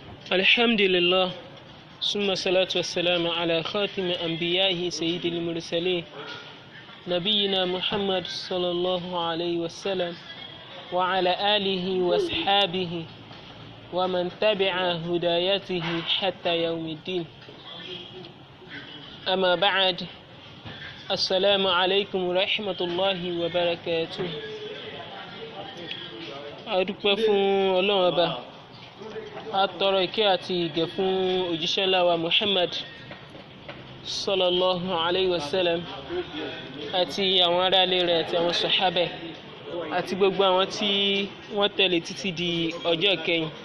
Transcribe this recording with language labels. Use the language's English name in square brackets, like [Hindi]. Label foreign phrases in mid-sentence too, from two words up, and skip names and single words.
[Arabic] الحمد لله ثم الصلاة والسلام على خاتم أنبيائه سيد المرسلين نبينا محمد صلى الله عليه وسلم وعلى آله وأصحابه ومن تبع هدايته حتى يوم الدين. أما بعد، السلام عليكم ورحمة الله وبركاته. [Yoruba] adúpẹ́ fún Ọlọ́run Ọba, a tọrọ ìkẹ́ àti ìgẹ̀ fún òjíṣẹ́ ńlá wa Muhammad [Arabic] صلى الله عليه وسلم [Yoruba] àti àwọn aráalé rẹ̀ àti àwọn sàhábà àti gbogbo àwọn tí wọ́n tẹ̀lé títí di ọjọ́ ìkẹyìn.